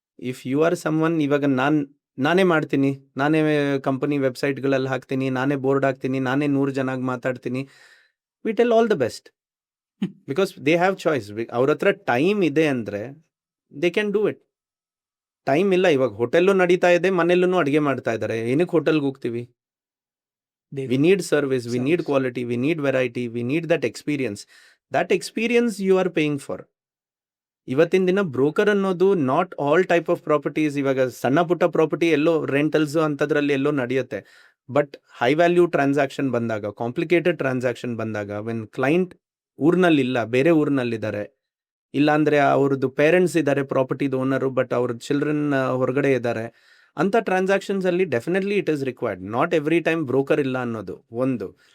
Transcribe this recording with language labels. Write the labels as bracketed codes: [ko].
[en] if you are someone, [kn] ಇವಾಗ ನಾನೇ ಮಾಡ್ತೀನಿ, ನಾನೇ ಕಂಪನಿ ವೆಬ್ಸೈಟ್ಗಳಲ್ಲಿ ಹಾಕ್ತೀನಿ, ನಾನೇ ಬೋರ್ಡ್ ಹಾಕ್ತೀನಿ, ನಾನೇ 100 ಜನಕ್ಕೆ ಮಾತಾಡ್ತೀನಿ, [en] We tell all the best. Because they have choice. [kn] ಅವ್ರ ಹತ್ರ ಟೈಮ್ ಇದೆ ಅಂದರೆ [en] They can do it. [kn] Time ಇಲ್ಲ, ಇವಾಗ ಹೋಟೆಲ್ಲೂ ನಡೀತಾ ಇದೆ, ಮನೆಯಲ್ಲೂ ಅಡುಗೆ ಮಾಡ್ತಾ ಇದ್ದಾರೆ, ಏನಕ್ಕೆ ಹೋಟೆಲ್ಗೆ ಹೋಗ್ತೀವಿ? [en] We need service, we need quality, we need variety, we need that experience. That experience you are paying for. [kn] ಇವತ್ತಿನ ದಿನ ಬ್ರೋಕರ್ ಅನ್ನೋದು [en] Not all type of properties. [kn] ಇವಾಗ ಸಣ್ಣ ಪುಟ್ಟ ಪ್ರಾಪರ್ಟಿ ಎಲ್ಲೋ ರೆಂಟಲ್ಸ್ ಅಂಥದ್ರಲ್ಲಿ ಎಲ್ಲೋ ನಡೆಯುತ್ತೆ. ಬಟ್ ಹೈ ವ್ಯಾಲ್ಯೂ ಟ್ರಾನ್ಸಾಕ್ಷನ್ ಬಂದಾಗ, complicated transaction ಬಂದಾಗ, ವೆನ್ ಕ್ಲೈಂಟ್ ಊರಿನಲ್ಲಿಲ್ಲ, ಬೇರೆ ಊರಿನಲ್ಲಿದ್ದಾರೆ, ಇಲ್ಲಾಂದರೆ ಅವ್ರದ್ದು ಪೇರೆಂಟ್ಸ್ ಇದ್ದಾರೆ ಪ್ರಾಪರ್ಟಿದು ಓನರು, ಬಟ್ ಅವ್ರ ಚಿಲ್ಡ್ರನ್ ಹೊರಗಡೆ ಇದ್ದಾರೆ, ಅಂಥ ಟ್ರಾನ್ಸಾಕ್ಷನ್ಸಲ್ಲಿ [en] Definitely it is required. Not every time [kn] broker ಇಲ್ಲ ಅನ್ನೋದು ಒಂದು.